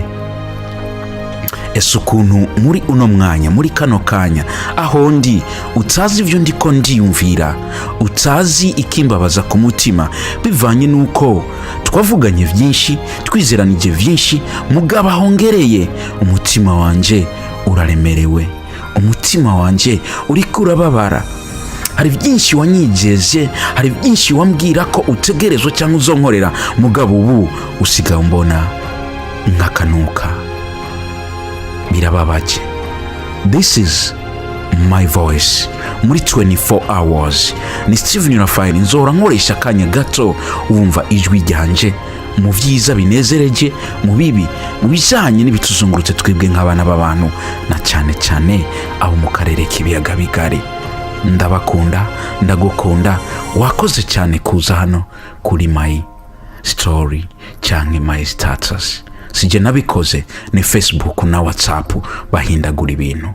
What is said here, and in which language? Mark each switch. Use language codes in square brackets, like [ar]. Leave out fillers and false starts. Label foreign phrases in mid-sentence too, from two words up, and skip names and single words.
[rn] Ese ukuntu muri uno mwanya, muri kano kanya aho ndi, utazi ibyo ndiko ndiyumvira, utazi ikimbabaza ku mutima, bivanye nuko twavuganye byinshi, twizeranije byinshi, mugabo ahongereye umutima wanje uraremerewe, umutima wanje uriko urababara. Hari byinshi wanyijeje, hari byinshi wambwira ko utegerezwa cyangwa uzonkorera, mugabo ubu usigaye mbona nkakanuka. Birababaje. [en] This is my voice muri 24 hours. [rn] Ni Steven Raphael, nzora nkoresha akanya gato wumva ijwi ryanje, mu byiza binezereje, mu bibi, mu bijanye n'ibituzungurutse twebwe nk'abana b'abantu, na cyane cyane abo mu karere k'ibiyaga bigari. Ndabakunda, ndagukunda, wakoze cyane kuza hano kuri [en] my story [rn] cyangwa [en] my status. [rn] Sije nabikoze, ni Facebook na WhatsApp bahindagura ibintu.